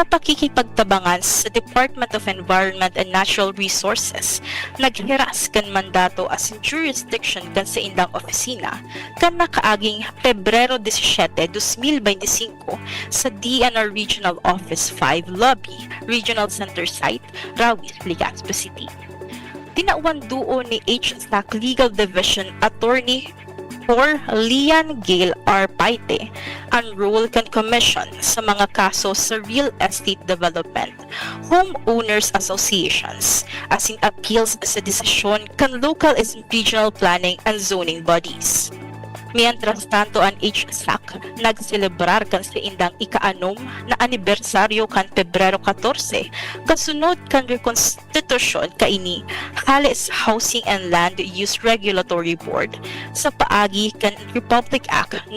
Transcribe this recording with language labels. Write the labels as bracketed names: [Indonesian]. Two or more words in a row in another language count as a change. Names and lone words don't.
[Bikol] pakikipagtabangan sa Department of Environment and Natural Resources, naghiras kan mandato as in jurisdiction kan sa indang opisina kan nakaaging Pebrero 17, 2025 sa DNR Regional Office 5 Lobby, Regional Center Site, Rawis, Legazpi City. Tinauan duo ni HSAC Legal Division Attorney for Lian Gale R. Paite ang role kan commission sa mga kaso sa [English] real estate development, homeowners associations, [Bikol] as in appeals sa desisyon kan [English] local and regional planning and zoning bodies. [Bikol] Mientras tanto ang HSAC nagselebrar kan sa indang ika-6 na anibersaryo kan Pebrero 14 kasunod kan rekonstitusyon kaini halis Housing and Land Use Regulatory Board sa paagi kan Republic Act No.